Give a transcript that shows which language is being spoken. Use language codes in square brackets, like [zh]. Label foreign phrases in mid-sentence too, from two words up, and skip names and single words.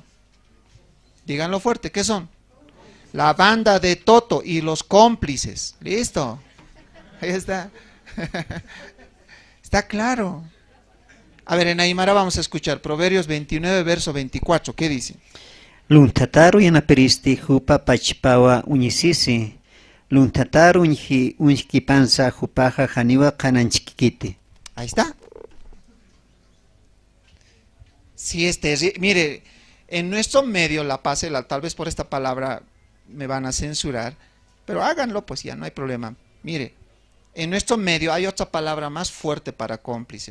[es] Díganlo fuerte, ¿qué son? La banda de Toto y los cómplices. Listo. Ahí está. Está claro. A ver, en Aymara vamos a escuchar Proverbios 29, verso 24. ¿Qué dice? [ay] Luntataru yanaperisti jupa pachpawa uñisisi. Luntataru unjipansa jupaja janiwa kananchikiti. [es] Ahí está. Sí, mire, en nuestro medio, La Paz, tal vez por esta palabra me van a censurar, pero háganlo, pues ya no hay problema. Mire, en nuestro medio hay otra palabra más fuerte para cómplice.